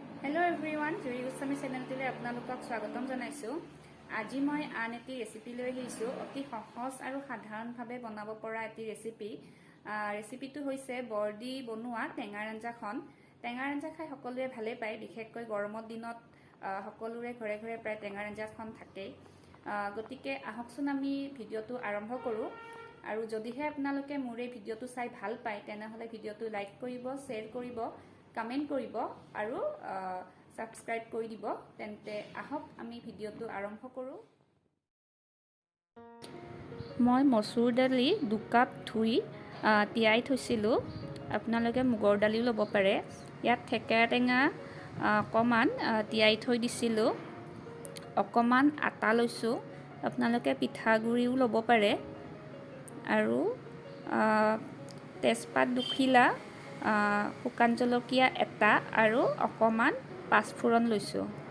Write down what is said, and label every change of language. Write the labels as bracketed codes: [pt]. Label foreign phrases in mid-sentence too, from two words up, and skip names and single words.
[en] Hello everyone, [as] Juri Goswami চেনেলটিলৈ আপোনালোকক স্বাগতম জনাইছোঁ. আজি মই আন এটি recipe লৈ আহিছোঁ। অতি সহজ আৰু সাধাৰণ ভাৱে বনাব পৰা এটি recipe. Recipe টো হৈছে বৰদি বনোৱা টেঙা আঞ্জাখন. টেঙা আঞ্জা খাই সকলোৱে ভাল পায় বিশেষকৈ গৰমৰ দিনত সকলোৰে ঘৰে ঘৰে প্ৰায় টেঙা আঞ্জাখন থাকে। গতিকে আহকচোন আমি ভিডিওটো আৰম্ভ কৰো। আৰু যদিহে আপোনালোকে মোৰ এই ভিডিওটো চাই ভাল পায় তেনেহলে ভিডিওটো লাইক কৰিব, শেয়াৰ কৰিব, কমেন্ট কৰিব আৰু সাবস্ক্ৰাইব কৰি দিব। তেন্তে আহক আমি ভিডিওটো আৰম্ভ কৰো। মই মসুৰ দালি 2 কাপ ধুই তিয়াই থৈছিলো। আপোনালোকে মুগৰ দালিও ল'ব পাৰে। ইয়াত থেকেৰা টেঙা অকমান তিয়াই থৈ দিছিলো। অকমান আটা লৈছো। আপোনালোকে পিঠাগুড়িও ল'ব পাৰে। আৰু তেজপাত দুখিলা, শুকান জলকীয়া এটা আৰু অকমান পাঁচফোৰণ লৈছো।